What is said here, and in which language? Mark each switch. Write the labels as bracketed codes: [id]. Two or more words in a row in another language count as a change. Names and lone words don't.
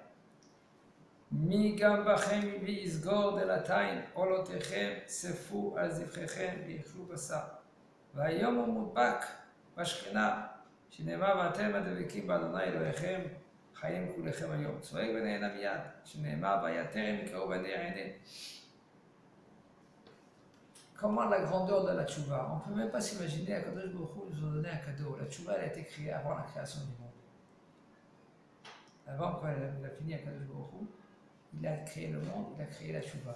[he] מי גם בכם ויסגור דלתיים, עולותיכם צפו על זבחיכם ויאכלו בשר. והיום הוא מודבק בשכינה, שנאמר, ואתם הדבקים באדוני אלוהיכם, חיים כולכם היום. צועק ונהנה מיד, שנאמר, ויתרם יקראו ונענה. [fr] Comment la grandeur de la tchouva? On ne peut même pas s'imaginer, [he] הקדוש ברוך הוא [fr] nous a donné un cadeau. La tchouva elle a été créée avant la création du monde. Avant, quand il a fini [he] הקדוש ברוך הוא, [fr] il a créé le monde, il a créé la tchouva.